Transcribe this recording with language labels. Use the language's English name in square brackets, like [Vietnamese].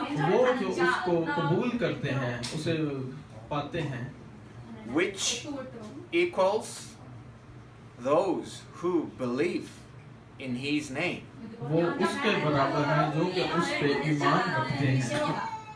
[Hindi] वो जो उसको कबूल करते हैं उसे पाते हैं [English] which equals those who believe in his name. [Hindi] वो उसके बराबर हैं जो कि उस पे ईमान रखते हैं।